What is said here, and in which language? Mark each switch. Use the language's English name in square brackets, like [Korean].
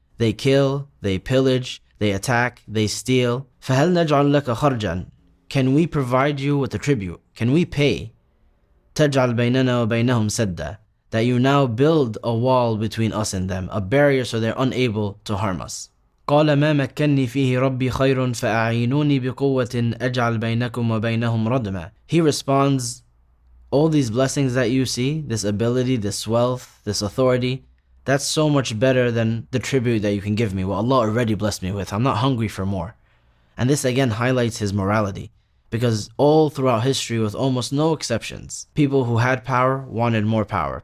[English] They kill, they pillage, they attack, they steal. [Arabic] فَهَلْ نَجْعَلْ لَكَ خَرْجًا. [English] Can we provide you with a tribute? Can we pay? [Arabic] تَجْعَلْ بَيْنَنَا وَبَيْنَهُمْ سَدًّا. [English] That you now build a wall between us and them, a barrier so they're unable to harm us. [Arabic] قال ما مكني فيه ربي خير فأعينوني بقوة أجعل بينكم وبينهم ردما. [English] He responds, all these blessings that you see, this ability, this wealth, this authority, that's so much better than the tribute that you can give me, what Allah already blessed me with. I'm not hungry for more. And this again highlights his morality, because all throughout history, with almost no exceptions, people who had power wanted more power.